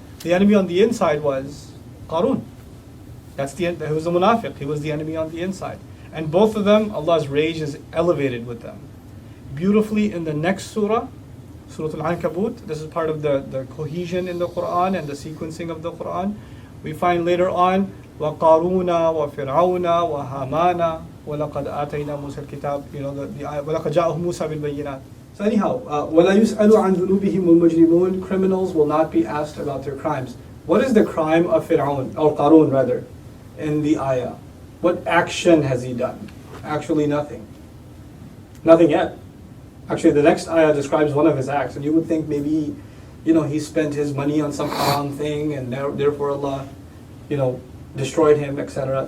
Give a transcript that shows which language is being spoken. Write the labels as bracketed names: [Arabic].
[English] The enemy on the inside was Qarun. He was a munafiq, he was the enemy on the inside. And both of them, Allah's rage is elevated with them. Beautifully in the next surah, Surah Al-Ankabut, this is part of the cohesion in the Qur'an and the sequencing of the Qur'an. We find later on, [Arabic] وَقَارُونَ وَفِرْعَوْنَ وَهَامَانَ وَلَقَدْ آتَيْنَا مُوسَى الْكِتَابِ, وَلَقَدْ جَاءَهُمْ مُوسَى بِالْبَيِّنَاتِ. [English] So anyhow, [Arabic] وَلَا يُسْأَلُ عَنْ ذُنُوبِهِمُ الْمُجْرِمُونَ, [English] criminals will not be asked about their crimes. What is the crime of Fir'aun, or Qarun rather, in the ayah? What action has he done? Actually nothing. Nothing yet. Actually, the next ayah describes one of his acts, and you would think maybe, he spent his money on some haram thing, and therefore Allah, destroyed him, etc.